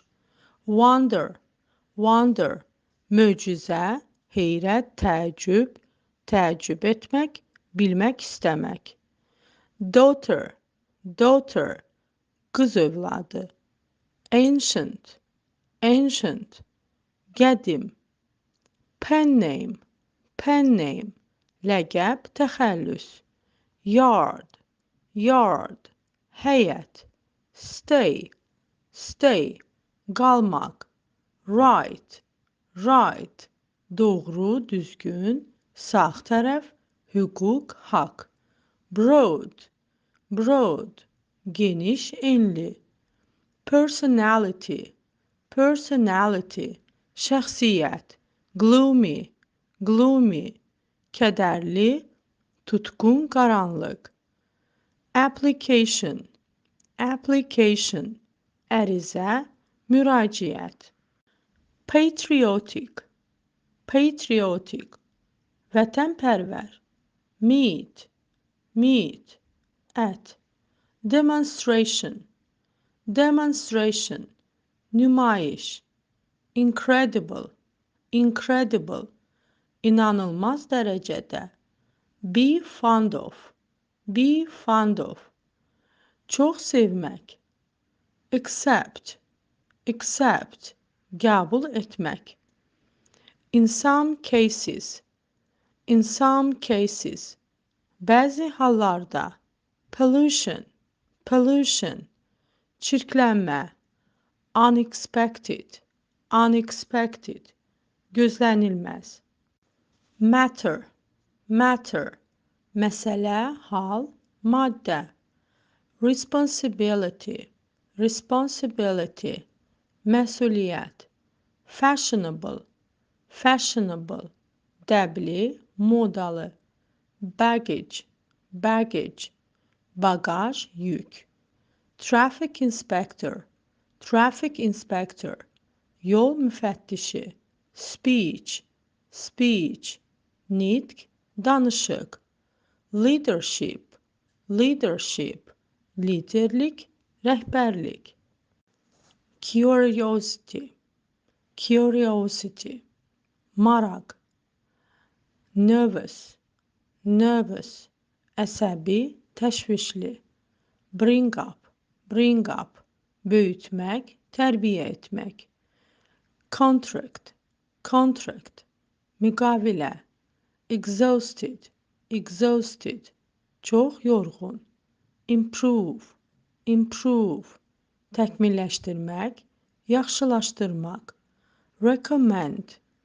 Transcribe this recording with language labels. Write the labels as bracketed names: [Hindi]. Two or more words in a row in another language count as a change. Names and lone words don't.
[English] Wonder, wonder, [Azerbaijani] möcüzə, heyrət, təəccüb, təəccüb etmək, bilmək istəmək. [English] Daughter, daughter, [Azerbaijani] qız övladı. [English] Ancient, ancient, qədim. Pen name, pen name, [Azerbaijani] ləqəb, təxəllüs. [English] Yard, yard, həyət. Stay, stay, qalmaq. Right, right, [Azerbaijani] doğru, düzgün, sağ tərəf, hüquq, haqq. [English] Broad, broad, [Azerbaijani] geniş, enli. [English] Personality, personality, [Azerbaijani] şəxsiyyət. [English] Gloomy, gloomy, [Azerbaijani] kədərli, tutqun, qaranlıq. [English] Application, application, [Azerbaijani] ərizə, müraciət. [English] Patriotic, patriotic, vətənpərvər. Meat, meat, ət. Demonstration, demonstration, [Azerbaijani] nümayiş. [English] Incredible, incredible, [Azerbaijani] inanılmaz dərəcədə. [English] Be fond of, be fond of, [Azerbaijani] çox sevmək. [English] Accept, accept, [Azerbaijani] qəbul etmək. [English] In some cases, in some cases, [Azerbaijani] bəzi hallarda. [English] Pollution, pollution, çirklənmə. Unexpected, unexpected, gözlənilməz. Matter, matter, [Azerbaijani] məsələ, hal, maddə. [English] Responsibility, responsibility, [Azerbaijani] məsuliyyət. [English] Fashionable, fashionable, [Azerbaijani] dəbli, modalı. [English] Baggage, baggage, [Azerbaijani] bagaj, yük. [English] Traffic inspector, traffic inspector, [Azerbaijani] yol müfəttişi. [English] Speech, speech, [Azerbaijani] nitq, danışıq. [English] Leadership, leadership, [Azerbaijani] liderlik, rəhbərlik. [English] curiosity, curiosity, maraq, nervous, nervous, [Azerbaijani] əsəbi, təşvişli, [English] bring up, [Azerbaijani] büyütmək, tərbiyə etmək, contract, müqavilə, exhausted, çox yorğun, improve, təkmilləşdirmək, yaxşılaşdırmaq, recommend,